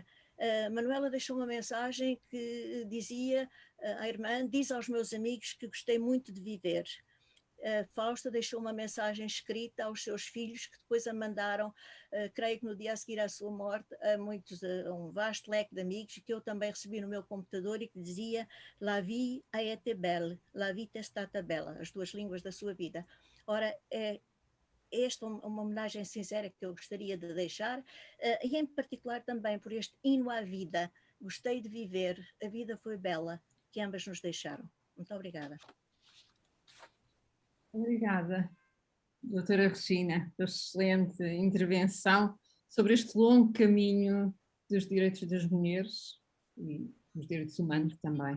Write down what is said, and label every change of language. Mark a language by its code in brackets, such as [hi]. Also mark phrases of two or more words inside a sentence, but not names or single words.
[pt] Manuela deixou uma mensagem que dizia à irmã: diz aos meus amigos que gostei muito de viver. Fausta deixou uma mensagem escrita aos seus filhos, que depois a mandaram, creio que no dia a seguir à sua morte, a um vasto leque de amigos, que eu também recebi no meu computador, e que dizia: [fr] La vie a été belle, [it] la vita è stata bella, [pt] as 2 línguas da sua vida. Ora, esta é uma homenagem sincera que eu gostaria de deixar, e em particular também por este hino à vida. Gostei de viver, a vida foi bela, que ambas nos deixaram. Muito obrigada. Obrigada, doutora Regina, pela excelente intervenção sobre este longo caminho dos direitos das mulheres e dos direitos humanos também.